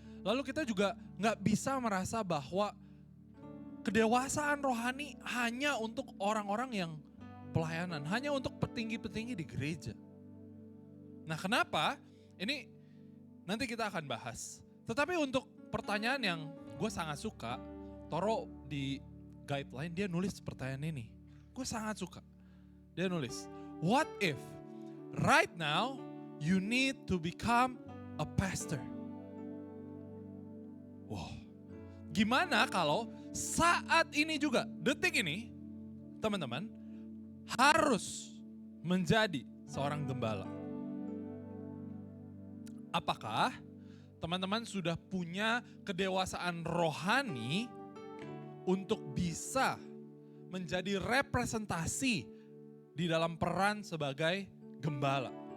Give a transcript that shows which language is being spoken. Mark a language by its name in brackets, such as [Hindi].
[Indonesian] Lalu kita juga nggak bisa merasa bahwa kedewasaan rohani hanya untuk orang-orang yang pelayanan, hanya untuk petinggi-petinggi di gereja. Nah, kenapa? Ini nanti kita akan bahas. Tetapi untuk pertanyaan yang gue sangat suka, Toro di guideline dia nulis pertanyaan ini. Gue sangat suka. Dia nulis, [English] what if right now you need to become a pastor? Wow. [Indonesian] Gimana kalau saat ini juga, detik ini, teman-teman, harus menjadi seorang gembala? Apakah teman-teman sudah punya kedewasaan rohani untuk bisa menjadi representasi di dalam peran sebagai gembala?